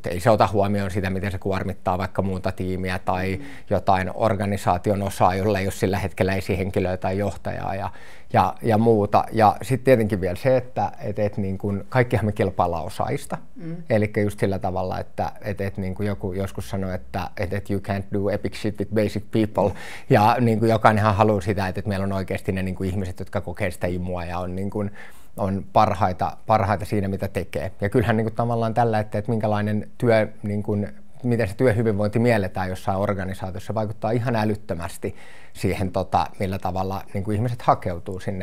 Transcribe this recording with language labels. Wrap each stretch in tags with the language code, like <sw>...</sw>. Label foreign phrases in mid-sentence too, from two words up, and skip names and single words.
<fi>Ei se ota huomioon sitä, miten se kuormittaa vaikka muuta tiimiä tai jotain organisaation osaa, jolla ei ole sillä hetkellä esihenkilöä tai johtajaa ja muuta. Ja sitten tietenkin vielä se, että niin kuin kaikkihan me kilpaillaan osaajista. Eli just sillä tavalla, että niin kuin joku joskus sanoi, että</fi> <en>you can't do epic shit with basic people.</en> <fi>Ja niin kuin jokainenhan haluaa sitä, että meillä on oikeasti ne niin kuin ihmiset, jotka kokee sitä imua ja on niin kuin on parhaita siinä, mitä tekee. Ja kyllähän niin kuin tavallaan tällä, että minkälainen työ, niin kuin, miten se työhyvinvointi mielletään jossain organisaatiossa, vaikuttaa ihan älyttömästi siihen, millä tavalla niin kuin ihmiset hakeutuu sinne.</fi>